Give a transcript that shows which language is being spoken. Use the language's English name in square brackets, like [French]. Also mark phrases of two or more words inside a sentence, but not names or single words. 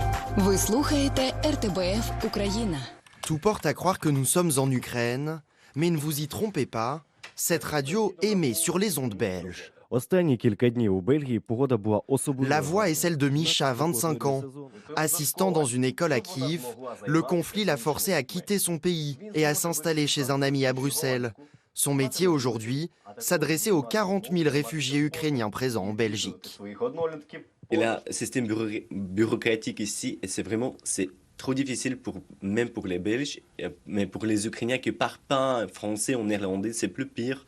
[Ukrainian] Ви слухаєте РТБФ Україна. [French] Tout porte à croire que nous sommes en Ukraine, mais ne vous y trompez pas, cette radio émet sur les ondes belges. [Ukrainian] Останні кілька днів у Бельгії погода була особливою. [French] La voix est celle de Misha, 25 ans. Assistant dans une école à Kiev, le conflit l'a forcé à quitter son pays et à s'installer chez un ami à Bruxelles. Son métier aujourd'hui, s'adresser aux 40 000 réfugiés ukrainiens présents en Belgique. Il a un système bureaucratique ici et c'est trop difficile même pour les Belges, mais pour les Ukrainiens qui parlent pas français ou néerlandais, c'est plus pire.